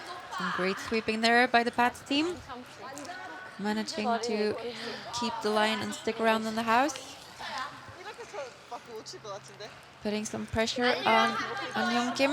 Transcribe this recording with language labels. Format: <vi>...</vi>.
<en>Some great sweeping there by the Paetz team. Managing to keep the line and stick around in the house.</en> <ko>이렇게 밖에 못 칠 것 같은데.</ko> <en>Putting some pressure on Young Kim.</en>